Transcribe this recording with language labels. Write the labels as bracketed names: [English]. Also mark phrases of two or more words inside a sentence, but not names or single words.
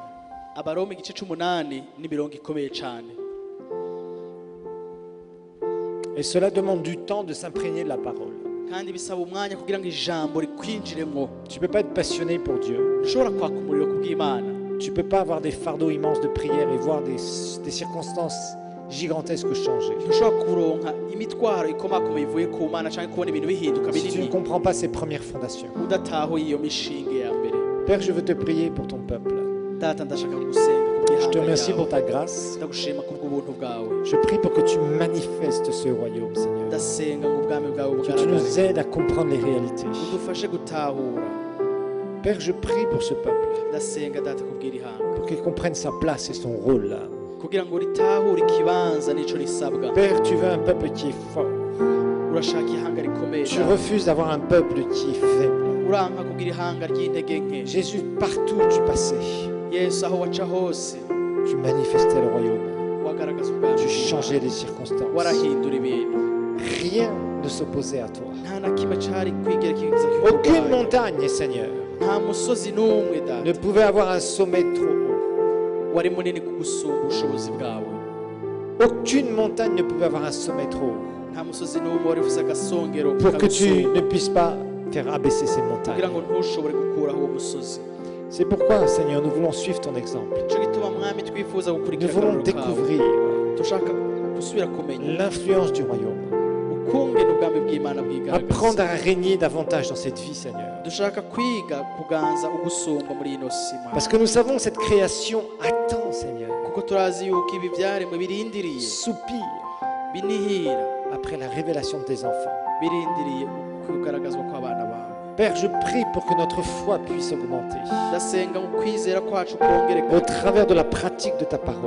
[Rundi] abaroma igice c'umunani n'imirongo ikomeye cane, [French] Et cela demande du temps de s'imprégner de la parole. [Rundi] kandi bisaba umwanya kugira ngo ijambo rikwinjiremwo. [French] Tu ne peux pas être passionné pour Dieu. [Rundi] ntushobora kwaka umuriro ku bw'Imana, [French] Tu ne peux pas avoir des fardeaux immenses de prière et voir des circonstances gigantesques changer. [Rundi] ntushobora kuronka imitwaro ikomakomeye ivuye ku Mana canke kubona ibintu bihinduka [French] Si tu ne [Rundi] binini [French] comprends pas ces premières fondations. [Rundi] udatahuye iyo mishinge ya mbere. [French] Père, je veux te prier pour ton peuple. [Rundi] data ndashaka gusenga ku [French] Je te remercie pour ta grâce. [Rundi] ndagushima kubw'ubuntu bwawe [French] Je prie pour que tu manifestes ce royaume, Seigneur. [Rundi] ndasenga ngo ubwami bwawe [French] Que tu nous [Rundi] bugaragare [French] aides à comprendre les réalités. [Rundi] udufashe gutahura [French] Père, je prie pour ce peuple, [Rundi] ndasenga data kubwira ihanga [French] pour qu'il comprenne sa place et son rôle là. [Rundi] kugira ngo ritahure ikibanza n'ico risabwa [French] Père, tu veux un peuple qui est fort. [Rundi] urashaka ihanga rikomeye [French] Tu refuses d'avoir un peuple qui est faible. [Rundi] uranka kugira ihanga ry'intege nke [French] Jésus, partout où tu passais, [Rundi] yesu aho waca hose [French] tu manifestais le royaume. [Rundi] wagaragaza ubwami [French] Tu [Rundi] bwawe. [French] changeais les circonstances. [Rundi] warahindura ibintu [French] Rien ne s'opposait à toi. [Rundi] nta na kimwe cari kwigera kiza [French] Aucune [Rundi] kikurwanya. [French] montagne, Seigneur, [Rundi] nta musozi n'umwe [French] ne [Rundi] data [French] pouvait avoir un sommet trop haut. [Rundi] wari munini kugusumba ubushobozi bwawe [French] Aucune montagne ne pouvait avoir un sommet trop haut [Rundi] nta musozi n'umwe wari ufise agasongero [French] pour que tu [Rundi] kagusumba [French] ne puisses pas faire abaisser ces montagnes. [Rundi] kugira ngo ntushobore gukuraho uwo musozi [French] C'est pourquoi, Seigneur, nous voulons suivre ton exemple. [Rundi] ico gituma mwami twifuza [French] Nous [Rundi] gukurikira [French] voulons [Rundi] akarorero kawe [French] découvrir [Rundi] dushaka gusubira kumenya [French] l'influence du royaume. [Rundi] ukungene ubwami bw'imana [French] Apprendre [Rundi] bwigaragaza [French] à régner davantage dans cette vie, Seigneur. [Rundi] dushaka kwiga kuganza ugusumba muri ino sima [French] Parce que nous savons que cette création attend, Seigneur, [Rundi] kuko turazi yuko ibi byaremwe birindiriye [French] soupire [Rundi] binihira [French] après la révélation de tes enfants. [Rundi] birindiriye kugaragazwa kw'abana bawe [French] Père, je prie pour que notre foi puisse augmenter [Rundi] ndasenga mu kwizera kwacu kongereka [French] au travers de la pratique de ta parole,